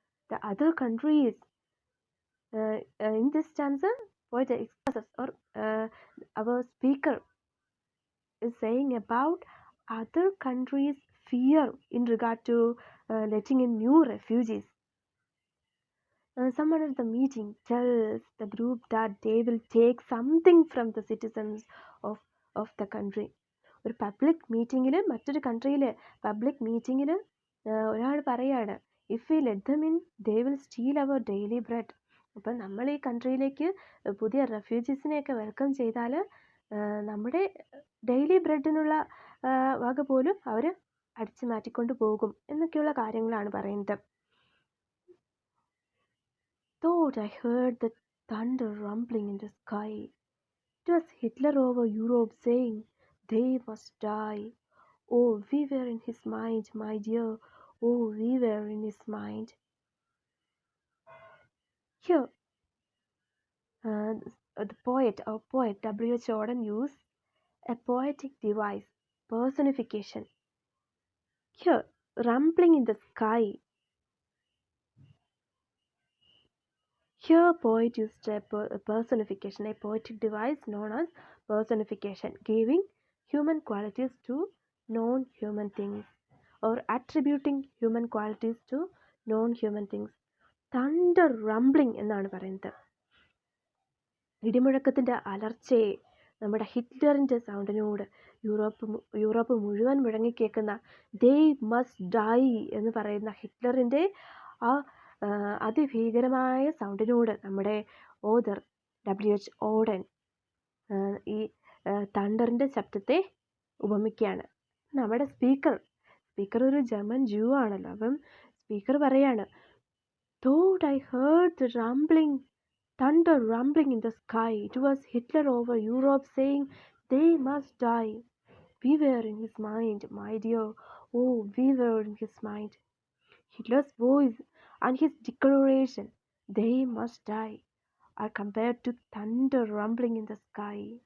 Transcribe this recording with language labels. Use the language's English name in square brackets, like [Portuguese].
[English] The other countries, in this stanza, poet expresses, or our speaker is saying about other countries' fear in regard to letting in new refugees. Someone at the meeting tells the group that they will take something from the citizens of the country. [Malayalam] ഒരു public മീറ്റിങ്ങിൽ, മറ്റൊരു കൺട്രിയിൽ public മീറ്റിങ്ങിൽ ഒരാൾ പറയാണ്, [English] If we let them in they will steal our daily bread. [Malayalam] അപ്പം നമ്മൾ ഈ കൺട്രിയിലേക്ക് പുതിയ റെഫ്യൂജീസിനെയൊക്കെ വെൽക്കം ചെയ്താൽ നമ്മുടെ ഡെയിലി ബ്രെഡിനുള്ള വക പോലും അവർ അടിച്ചു മാറ്റിക്കൊണ്ട് പോകും എന്നൊക്കെയുള്ള കാര്യങ്ങളാണ് പറയുന്നത്. [English] Thought I heard the thunder rumbling in the sky. It was Hitler over Europe saying, they must die. Oh, we were in his mind, my dear. Oh, we were in his mind. Here, the poet W.H. Auden used a poetic device, personification. Here, rumbling in the sky. Here, poet used a personification, a poetic device known as personification, giving human qualities to non-human things or attributing human qualities to non-human things. Thunder rumbling [Malayalam] എന്നാണ് പറയുന്നത്. ഇടിമുഴക്കത്തിൻ്റെ അലർച്ചയെ നമ്മുടെ ഹിറ്റ്ലറിൻ്റെ സൗണ്ടിനോട് Europe മുഴുവൻ മുഴങ്ങിക്കേൾക്കുന്ന [English] they must die [Malayalam] എന്ന് പറയുന്ന ഹിറ്റ്ലറിൻ്റെ ആ അതിഭീകരമായ സൗണ്ടിനോട് നമ്മുടെ author W.H. Odean ഈ തണ്ടറിൻ്റെ ശബ്ദത്തെ ഉപമിക്കുകയാണ്. നമ്മുടെ സ്പീക്കർ ഒരു ജർമ്മൻ ജൂ ആണല്ലോ. അപ്പം സ്പീക്കർ പറയാണ്, [English] thought I heard the thunder rumbling in the sky. It was Hitler over Europe saying they must die. We were in his mind, my dear. Oh, we were in his mind. Hitler's voice and his declaration, they must die, are compared to thunder rumbling in the sky.